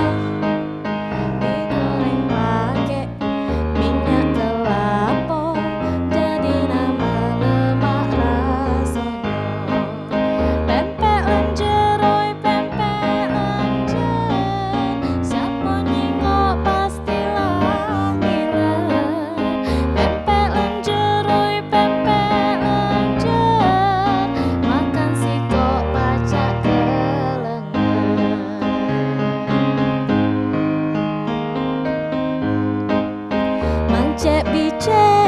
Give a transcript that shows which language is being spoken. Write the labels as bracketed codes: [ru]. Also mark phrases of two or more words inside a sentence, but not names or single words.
[id] Digoreng pakai minyak kelapa, jadi nama lemak rasanya. [mui] Pempek lenjeroi, pempek lenjer, siapa nyingok pastilah ngiler. Pempek lenjeroi, pempek lenjer, makan sikok pacak kelengar. Mancek bicek